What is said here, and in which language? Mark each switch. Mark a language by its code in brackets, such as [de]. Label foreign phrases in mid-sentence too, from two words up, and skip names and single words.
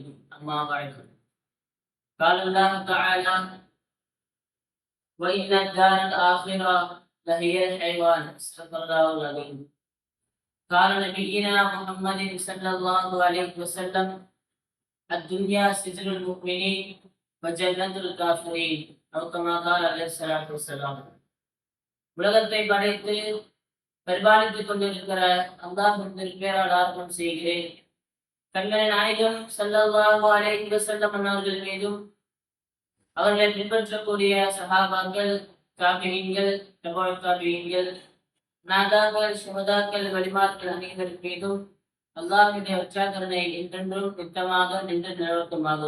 [ar] أما بعد، قال الله تعالى: وإن الدار الآخرة لهي الحيوان. صدق الله العظيم. قال نبينا محمد صلى الله عليه وسلم: الدنيا سجن المؤمنين وجنة الكافرين. أو كما قال عليه الصلاة والسلام. [ta] உலகத்தை படைத்து பரிபாலித்துக் கொண்டிருக்கிற அல்லாஹ்வின் பேரால் ஆர்ப்பணம் செய்கிறேன். கண்மணி நாயகம் [ar] صلى الله عليه وسلم [ta] அவர்கள் மீதும் அவர்களை பின்பற்றக்கூடிய சஹாபாக்கள், தாபிஈன்கள், தபூ தாபிஈன்கள், நாதாக்கள், சுஹதாக்கள், வலிமார்கள் அனைவரின் மீதும் அல்லாஹ்வுடைய உற்சாகரணை என்றென்றும் நித்தமாக நின்று நிலவட்டுமாக.